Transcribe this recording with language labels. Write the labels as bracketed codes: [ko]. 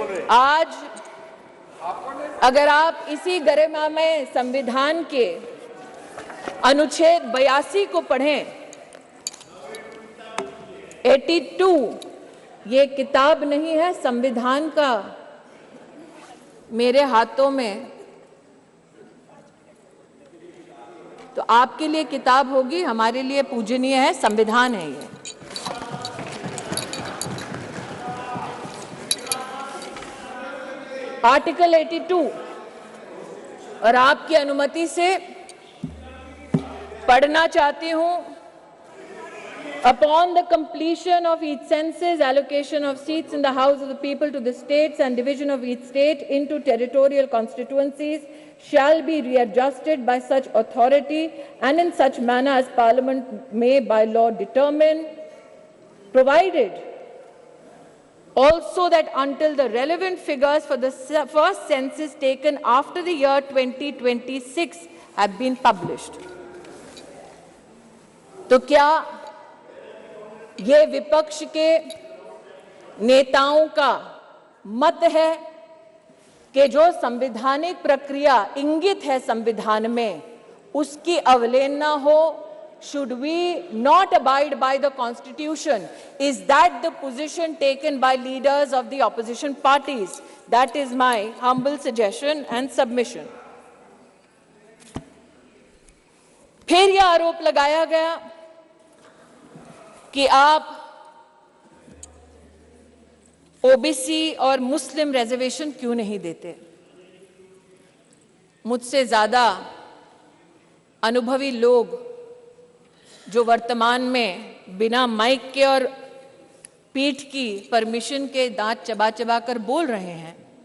[hi] आज अगर आप इसी गरिमामय संविधान के अनुच्छेद 82 को पढ़ें, 82, ये किताब नहीं है, संविधान का मेरे हाथों में, तो आपके लिए किताब होगी, हमारे लिए पूजनीय है, संविधान है ये। आर्टिकल 82, और आपकी अनुमति से पढ़ना चाहती हूं। [en] Upon the completion of each census, allocation of seats in the House of the People to the states and division of each state into territorial constituencies shall be readjusted by such authority and in such manner as Parliament may by law determine, provided also that until the relevant figures for the first census taken after the year 2026 have been published। [hi] तो क्या ये विपक्ष के नेताओं का मत है कि जो संवैधानिक प्रक्रिया इंगित है संविधान में, उसकी अवहेलना हो? [en] Should we not abide by the Constitution? Is that the position taken by leaders of the opposition parties? That is my humble suggestion and submission। [hi] फिर यह आरोप लगाया गया कि आप ओबीसी और मुस्लिम रिजर्वेशन क्यों नहीं देते। मुझसे ज्यादा अनुभवी लोग जो वर्तमान में बिना माइक के और पीठ की परमिशन के दांत चबा चबा कर बोल रहे हैं,